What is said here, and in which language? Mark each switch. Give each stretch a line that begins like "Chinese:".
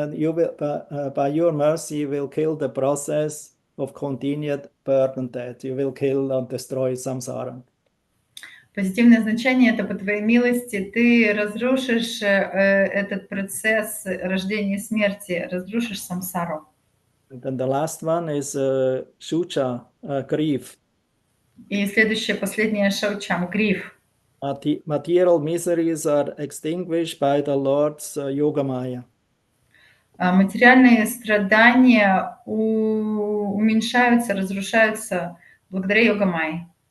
English: You will by your mercy you will kill the process of continued birth and death. You will kill and destroy samsara.
Russian: Позитивное значение — это по твоей милости ты разрушишь этот процесс рождения и смерти, разрушишь самсару.
English: And then the last one is shucha, grief.
Russian: И следующее, последнее — шаучам, гриф.
English: Material miseries are extinguished by the Lord's yogamaya.
Russian: Материальные страдания уменьшаются, разрушаются благодаря йога-майи.